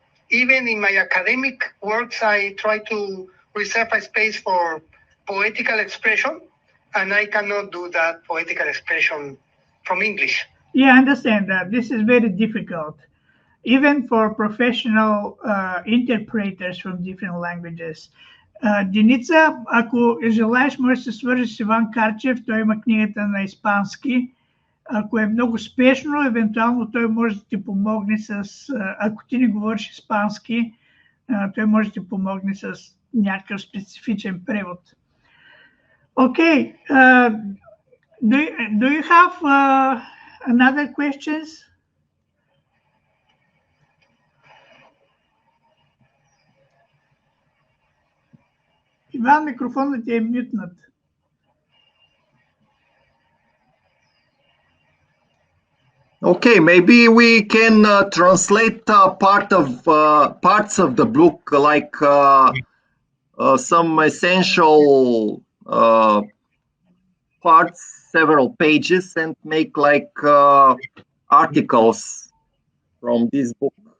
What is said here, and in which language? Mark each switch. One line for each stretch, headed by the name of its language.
English: Even in my academic works, I try to reserve a space for poetical expression, and I cannot do that poetical expression from English. Yeah, I understand that. This is very difficult, even for professional interpreters from different languages.
Bulgarian: Деница, ако желаеш, можеш да се свържеш с Иван Карчев. Той има книгата на испански. Ако е много спешно, евентуално той може да ти помогне с... Ако ти не говориш испански, той може да ти помогне с някакъв специфичен превод.
English: Okay. Do you have another questions?
Bulgarian: Иван, микрофонът ти е мютнат.
English: Okay, maybe we can translate parts of the book, like some essential parts, several pages, and make like articles from this book.